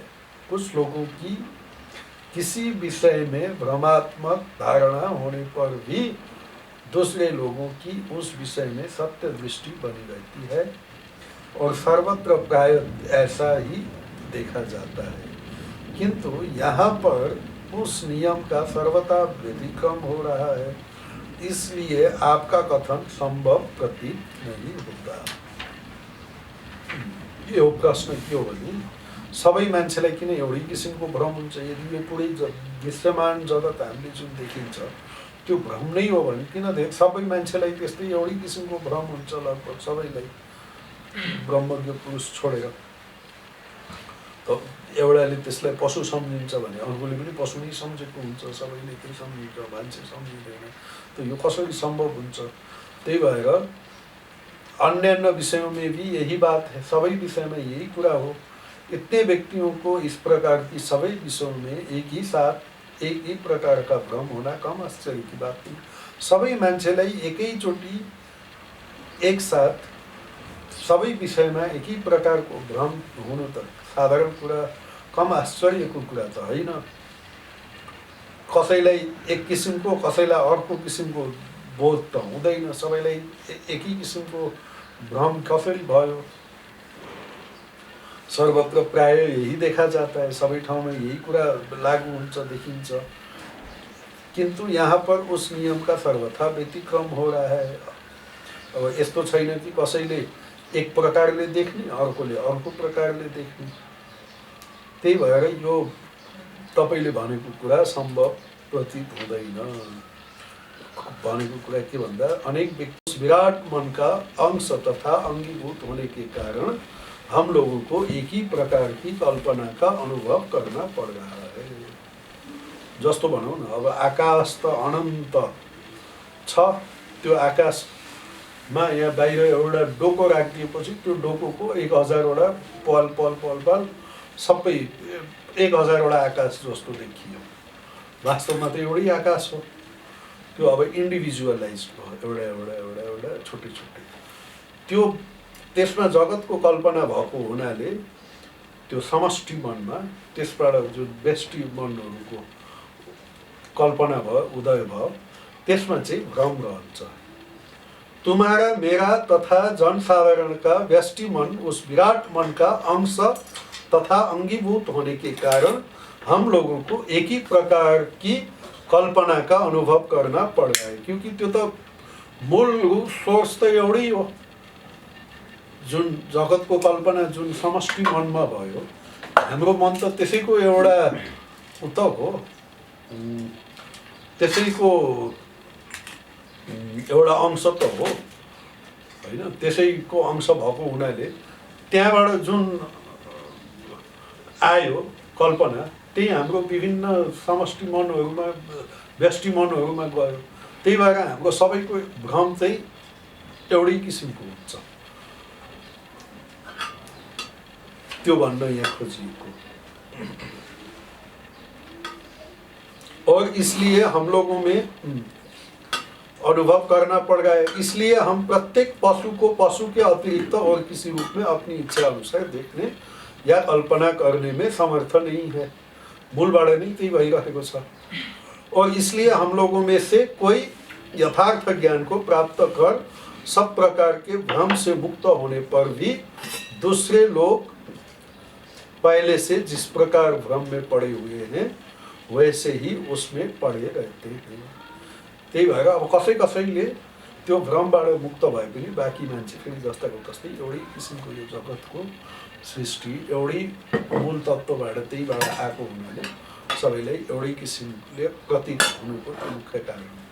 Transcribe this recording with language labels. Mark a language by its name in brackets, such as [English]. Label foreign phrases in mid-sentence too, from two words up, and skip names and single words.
[Hindi] कुछ लोगों की किसी विषय में भ्रमात्मक धारणा होने पर भी दूसरे लोगों की उस विषय में सत्य दृष्टि बनी रहती है और सर्वत्र प्राय ऐसा ही देखा जाता है। किंतु यहाँ पर उस नियम का सर्वथा व्यतिक्रम हो रहा है, इसलिए आपका कथन संभव प्रतीत नहीं होता। [Nepali] यो प्रश्न के हो भने सबै मान्छेलाई किन एउटै किसिमको भ्रम हुन्छ? यदि यो पुरै दृश्यमान जगत हामीले जुन देखिन्छ त्यो भ्रम नै हो भने किन सबै मान्छेलाई त्यस्तै एउटै किसिमको भ्रम हुन्छ? लगभग सबैलाई ब्रह्मज्ञ पुरुष छोडेर त एउटाले त्यसलाई पशु सम्झिन्छ भने अर्कोले पनि पशु नै सम्झेको हुन्छ, सबैले त्यही सम्झिन्छ, मान्छे सम्झिँदैन। त यो कसरी सम्भव हुन्छ? त्यही भएर [Hindi] अन्य अन्य विषयों में भी यही बात है, [Nepali] सबै विषयमा यही कुरा हो। [Hindi] इतने व्यक्तियों को इस प्रकार की सबै विषयों में एक ही साथ एक ही प्रकार का भ्रम होना कम आश्चर्य की बात नहीं। [Nepali] सबै मान्छेलाई एकैचोटि एक साथ सबै विषयमा [Hindi] एक ही [Nepali] प्रकारको भ्रम हुनु त साधारण कुरा, कम आश्चर्यको कुरा त होइन। कसैलाई एक किसिमको कसैलाई अर्को किसिमको बोध त हुँदैन, सबैलाई एकै किसिमको भ्रम कसरी भयो? [Hindi] सर्वत्र प्राय यही देखा जाता है, [Nepali] सबै ठाउँमा यही कुरा लागू हुन्छ, देखिन्छ। [Hindi] किंतु यहाँ पर उस नियम का सर्वथा व्यतिक्रम हो रहा है। [Nepali] अब यस्तो छैन कि कसैले एक प्रकारले देख्ने, अर्कोले अर्को प्रकारले देख्ने। त्यही भएर यो तपाईले भनेको कुरा सम्भव प्रतीत हुँदैन। भनेको कुरा के भन्दा [Hindi] अनेक व्यक्ति विराट मन का अंश तथा अंगीभूत होने के कारण हम लोगों को एक ही प्रकार की कल्पना का अनुभव करना पड़ रहा है। [Nepali] जस्तो भनौँ न, अब आकाश त अनन्त छ, त्यो आकाशमा यहाँ बाहिर एउटा डोको राखिदिएपछि त्यो डोकोको 1000 वटा पल पल पल पल सबै 1000 वटा आकाश जस्तो देखियो। वास्तवमा त एउटै आकाश हो। त्यो अब इन्डिभिजुअलाइज भयो, एउटा एउटा एउटा एउटा छुट्टै छुट्टै। त्यो त्यसमा जगतको कल्पना भएको हुनाले त्यो समष्टि मनमा त्यसबाट जुन व्यष्टि मनहरूको कल्पना भयो, उदय भयो, त्यसमा चाहिँ भ्रम रहन्छ। [Hindi] तुम्हारा मेरा तथा जनसाधारण का व्यष्टि मन उस विराट मन का अंश तथा अंगीभूत होने के कारण हम लोगों को एक ही प्रकार की कल्पना का अनुभव करना पड़ रहा है, क्योंकि [Nepali] त्यो त मूल सोर्स त एउटै हो। जुन जगतको कल्पना जुन समष्टि मनमा भयो, हाम्रो मन त त्यसैको एउटा उत हो, त्यसैको एउटा अंश त हो हैन। त्यसैको अंश भएको हुनाले त्यहाँबाट जुन आयो कल्पना, त्यही हाम्रो विभिन्न समष्टि मनहरूमा, व्यष्टि मनहरूमा गयो। त्यही भएर हाम्रो सबैको भ्रम चाहिँ एउटै किसिमको हुन्छ, त्यो भन्न यहाँ खोजिएको। [Hindi] और इसलिए हम लोगों में अनुभव करना पड़ रहा है, इसलिए हम प्रत्येक पशु को पशु के अतिरिक्त और किसी रूप में अपनी इच्छा अनुसार देखने या कल्पना करने में समर्थ नहीं है। [Nepali] मूलबाट नै त्यही भइरहेको छ। [Hindi] और इसलिए हम लोगों में से कोई यथार्थ ज्ञान को प्राप्त कर सब प्रकार के भ्रम से मुक्त होने पर भी दूसरे लोग पहले से जिस प्रकार भ्रम में पड़े हुए हैं वैसे ही उसमें पड़े रहते हैं। [Nepali] त्यही भएर अब कसै कसैले त्यो भ्रमबाट मुक्त भए पनि बाँकी मान्छे फेरि जस्ताको तस्तै एउटै किसिमको यो जगतको सृष्टि एउटै मूल तत्त्वबाट, त्यहीबाट आएको हुनाले सबैलाई एउटै किसिमले प्रतीत हुनुको मुख्य कारण।